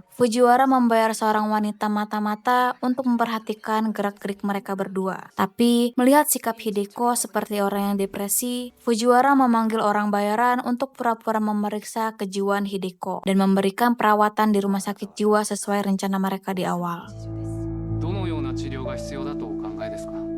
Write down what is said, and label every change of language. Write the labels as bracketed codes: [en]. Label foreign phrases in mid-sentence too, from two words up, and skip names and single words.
[id] Fujiwara membayar seorang wanita mata-mata untuk memperhatikan gerak-gerik mereka berdua. Tapi melihat sikap Hideko seperti orang yang depresi, Fujiwara memanggil orang bayaran untuk pura-pura memeriksa kejiwaan Hideko dan memberikan perawatan di rumah sakit jiwa sesuai rencana mereka di awal. [ja] どのような治療が必要だとお考えですか?